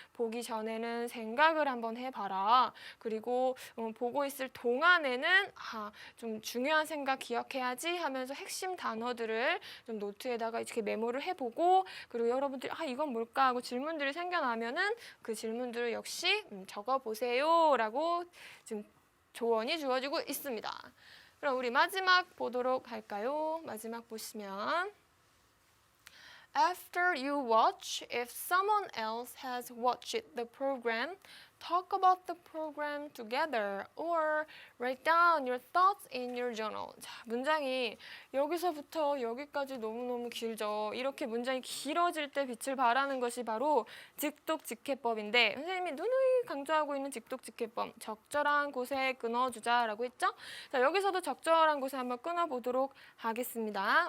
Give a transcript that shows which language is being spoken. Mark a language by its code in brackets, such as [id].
[ko] 보기 전에는 생각을 한번 해봐라. 그리고 보고 있을 동안에는 좀 중요한 생각 기억해야지 하면서 핵심 단어들을 좀 노트에다가 이렇게 메모를 해보고 그리고 여러분들이 이건 뭘까 하고 질문들이 생겨나면은 그 질문들을 역시 적어보세요 라고 지금 조언이 주어지고 있습니다. 그럼 우리 마지막 보도록 할까요? 마지막 보시면 [en] After you watch, if someone else has watched the program, talk about the program together or write down your thoughts in your journal. [ko] 자, 문장이 여기서부터 여기까지 너무너무 길죠. 이렇게 문장이 길어질 때 빛을 발하는 것이 바로 직독직해법인데 선생님이 누누이 강조하고 있는 직독직해법. 적절한 곳에 끊어주자라고 했죠? 자, 여기서도 적절한 곳에 한번 끊어보도록 하겠습니다.